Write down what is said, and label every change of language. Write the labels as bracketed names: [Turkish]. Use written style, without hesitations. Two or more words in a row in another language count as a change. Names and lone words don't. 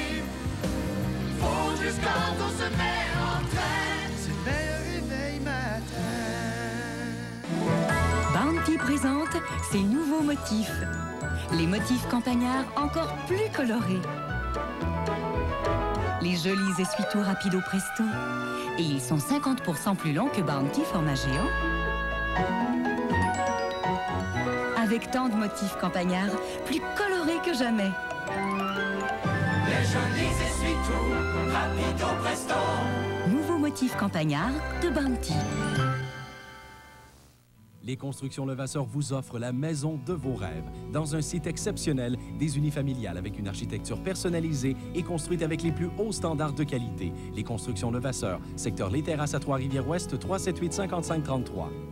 [French] Folgers quand on se met en train, c'est le meilleur présente ses nouveaux motifs. Les motifs campagnards encore plus colorés. Les jolis essuie-tout rapido presto. Et ils sont 50% plus longs que Bounty format géant. Avec tant de motifs campagnards, plus colorés que jamais. Les jolis essuie-tout rapido presto. Nouveau motif campagnard de Bounty. Les Constructions Levasseur vous offrent la maison de vos rêves, dans un site exceptionnel, des unifamiliales avec une architecture personnalisée et construite avec les plus hauts standards de qualité. Les Constructions Levasseur, secteur Les Terrasses à Trois-Rivières-Ouest, 378-5533.